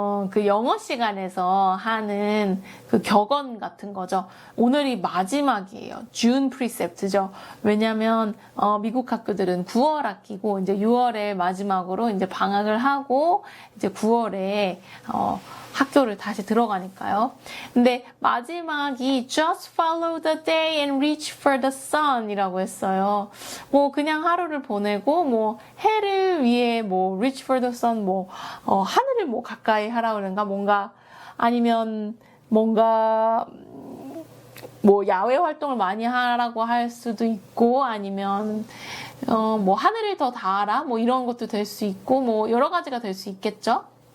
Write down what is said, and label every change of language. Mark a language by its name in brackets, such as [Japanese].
[Korean] 그 영어 시간에서 하는 그 격언 같은 거죠. 오늘이 마지막이에요. June precept죠. 왜냐면, 미국 학교들은 9월 학기고, 이제 6월에 마지막으로 이제 방학을 하고, 이제 9월에, 학교를 다시 들어가니까요. 근데 마지막이 [English] just follow the day and reach for the sun 이라고 했어요. [Korean] 뭐 그냥 하루를 보내고 뭐 해를 위해 뭐 [English] reach for the sun [Korean] 뭐 하늘을 뭐 가까이 하라 그런가 뭔가 아니면 뭔가 뭐 야외 활동을 많이 하라고 할 수도 있고 아니면 뭐 하늘을 더 닿아라 뭐 이런 것도 될 수 있고 뭐 여러 가지가 될 수 있겠죠.